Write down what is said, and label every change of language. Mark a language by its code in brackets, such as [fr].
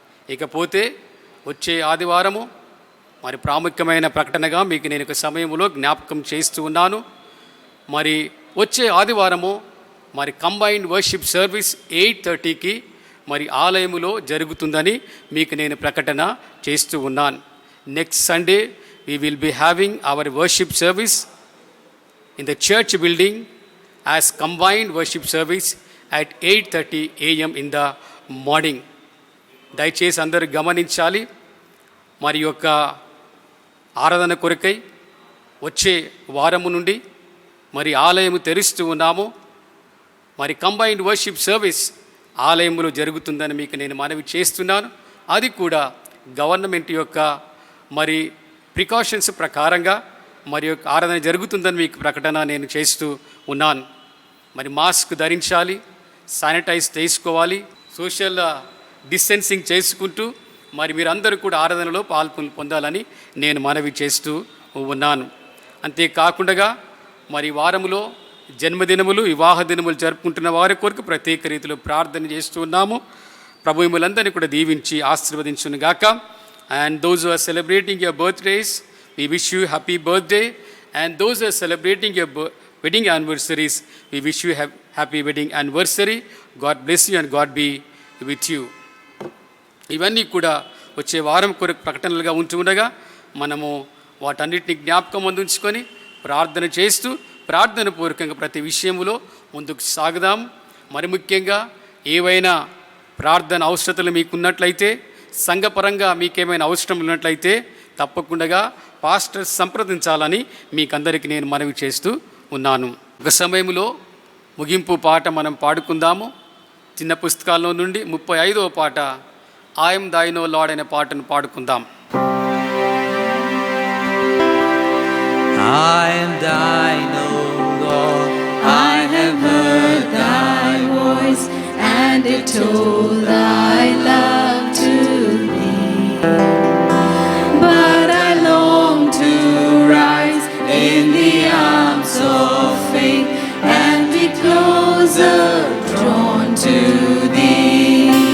[te] ఇకపోతే వచ్చే ఆదివారము మరి ప్రాముఖ్యమైన ప్రకటనగా మీకు నేను ఒక సమయంలో జ్ఞాపకం చేస్తూ ఉన్నాను. మరి వచ్చే ఆదివారము మరి కంబైన్డ్ వర్షిప్ సర్వీస్ 8:30కి మరి ఆలయములో జరుగుతుందని మీకు నేను ప్రకటన చేస్తూ ఉన్నాను. [en] Next Sunday we will be having our worship service in the church building as combined worship service at 8:30 a.m. in the morning. [te] దయచేసి అందరూ గమనించాలి. మరి యొక్క ఆరాధన కొరకై వచ్చే వారము నుండి మరి ఆలయము తెరుస్తూ ఉన్నాము. మరి కంబైన్డ్ వర్షిప్ సర్వీస్ ఆలయంలో జరుగుతుందని మీకు నేను మనవి చేస్తున్నాను. అది కూడా గవర్నమెంట్ యొక్క మరి ప్రికాషన్స్ ప్రకారంగా మరి యొక్క ఆరాధన జరుగుతుందని మీకు ప్రకటన నేను చేస్తూ ఉన్నాను. మరి మాస్క్ ధరించాలి, శానిటైజ్ చేసుకోవాలి, సోషల్ డిస్టెన్సింగ్ చేసుకుంటూ మరి మీరందరూ కూడా ఆరాధనలో పొందాలని నేను మనవి చేస్తూ ఉన్నాను. అంతేకాకుండా మరి వారములో జన్మదినములు, వివాహ దినములు జరుపుకుంటున్న వారి కొరకు ప్రత్యేక రీతిలో ప్రార్థన చేస్తూ ఉన్నాము. ప్రభు మిమ్మల్ని కూడా దీవించి ఆశీర్వదించునుగాక. [en] And those who are celebrating your birthdays, we wish you happy birthday. And those who are celebrating your wedding anniversaries, we wish you happy wedding anniversary. God bless you and God be with you. [te] ఇవన్నీ కూడా వచ్చే వారం కొరకు ప్రకటనలుగా ఉంటుండగా మనము వాటన్నిటిని జ్ఞాపకం అందించుకొని ప్రార్థన చేస్తూ ప్రార్థన పూర్వకంగా ప్రతి విషయములో ముందుకు సాగుదాం. మరి ముఖ్యంగా ఏవైనా ప్రార్థన అవసరతలు మీకున్నట్లయితే, సంఘపరంగా మీకేమైనా అవసరం ఉన్నట్లయితే తప్పకుండా పాస్టర్ సంప్రదించాలని మీకందరికీ నేను మనవి చేస్తూ ఉన్నాను. ఒక సమయంలో ముగింపు పాట మనం పాడుకుందాము. చిన్న పుస్తకాల్లో నుండి 35వ పాట I am thine O Lord అనే పాటను పాడుకుందాం. [en] I am thine, O Lord, I have heard thy voice, and it told thy love to me. But I long to rise in the arms of faith and be closer drawn to thee.